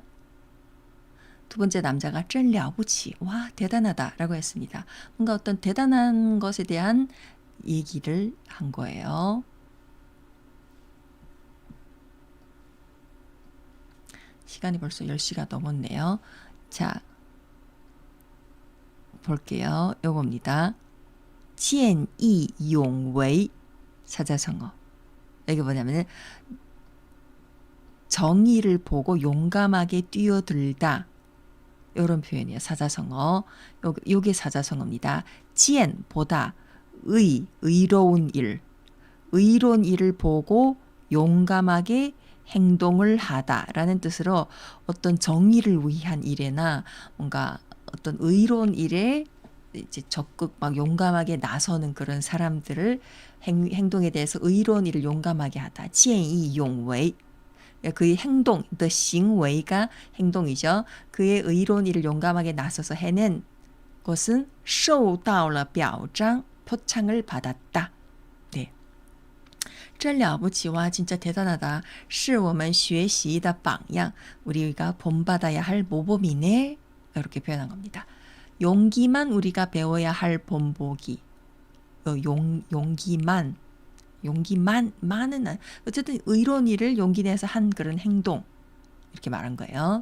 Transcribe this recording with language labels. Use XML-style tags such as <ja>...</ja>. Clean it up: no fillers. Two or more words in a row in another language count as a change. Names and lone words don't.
<ko>두 번째 남자가</ko> <zh>真了不起,</zh> <ko>와 대단하다 라고 했습니다. 뭔가 어떤 대단한 것에 대한 얘기를 한 거예요. 시간이 벌써 10시가 넘었네요. 자, 볼게요. 요겁니다.</ko> <zh>见义勇为</zh> <ko>사자성어. 여기 뭐냐면 정의를 보고 용감하게 뛰어들다. 이런 표현이에요. 사자성어. 요게 사자성어입니다. 见 보다 의로운 일. 의로운 일을 보고 용감하게 행동을 하다라는 뜻으로 어떤 정의를 위한 일에나 뭔가 어떤 의로운 일에 이제 적극 막 용감하게 나서는 그런 사람들을 행동에 대해서 의로운 일을 용감하게 하다.</ko> <zh>见义勇为</zh> <ko>그의 행동, the 行为 가 행동이죠. 그의 의로운 일을 용감하게 나서서 해낸 것은</ko> <zh>受到了表彰</zh> <ko>표창을 받았다. 네.</ko> <zh>真了不起,</zh> <ko>와 진짜 대단하다.</ko> <zh>是我们学习的榜样.</zh> <ko>우리가 본받아야 할 모범이네. 이렇게 표현한 겁니다. 용기만 우리가 배워야 할 본보기. 용기만은 어쨌든 의로운 일을 용기 내서 한 그런 행동 이렇게 말한 거예요.</ko>